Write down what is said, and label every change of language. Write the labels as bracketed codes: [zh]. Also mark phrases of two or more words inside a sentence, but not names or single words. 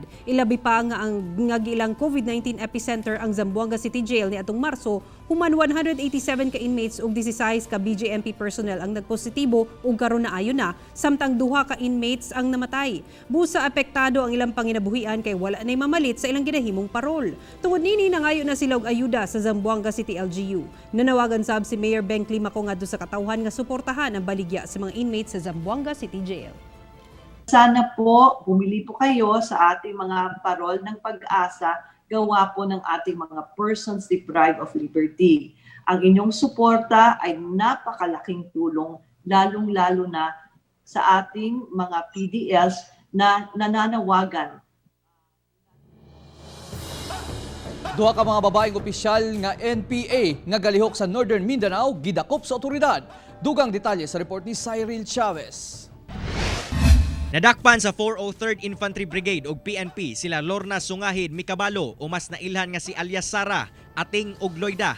[ceb] Ilabi pa nga ang ilang COVID-19 epicenter ang Zamboanga City Jail niadtong Marso, human 187 ka inmates ug 16 ka BJMP personnel ang nagpositibo ug karon naayo na, samtang 2 ka inmates ang namatay. Busa apektado ang ilang panginabuhian kay wala nay mamalit sa ilang ginahimong parol. Tungod nini nangayo na sila og ayuda sa Zamboanga City LGU. Nanawagan sab si Mayor Beng Climaco ngadto sa katawhan nga suportahan ang baligya sa mga inmates sa Zamboanga City Jail. [tl] Sana po bumili po kayo sa ating mga parol ng pag-asa gawa po ng ating mga [en] persons deprived of liberty. [tl] Ang inyong suporta ay napakalaking tulong, lalong-lalo na sa ating mga PDLs na nananawagan. [ceb] Duha ka mga babaeng opisyal nga NPA nga galihok sa Northern Mindanao gidakop sa otoridad. Dugang detalye sa report ni Cyril Chavez. Nadakpan sa 403rd Infantry Brigade ug PNP sila Lorna Sungahid Mikabalo o mas nailhan nga si alias Sara, Ating ug Loida.